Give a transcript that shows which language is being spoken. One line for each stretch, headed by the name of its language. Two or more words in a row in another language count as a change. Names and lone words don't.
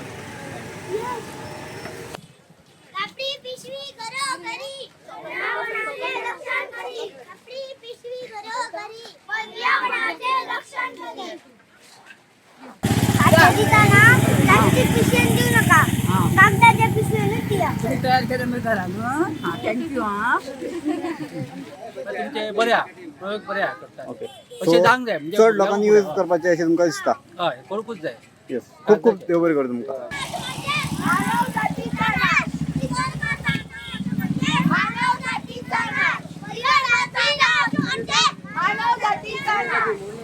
Marathi: कापडी पिशवी घरोघरी पर्यावरणाचे रक्षण करी कापडी पिशवी घरोघरी पर्यावरणाचे रक्षण करी दिताना प्लास्टिक पिशवी देऊ नका कागदाच्या पिशवीने द्या
Konkani: तयार केलं मी घरान हां थँक्यू हां तुमचे बरे प्रयोग बरे करता ओके अशें जावंक जाय म्हणजे चड लोकांनी यूज करपाचे अशें तुमकां दिसता हय करूंकूच जाय येस खूप खूप देव बरें कर तुमकां
Marathi: मानव जातीचा नाश मानव जातीचा नाश पर्यावरणाचा नाश म्हणजे मानव जातीचा नाश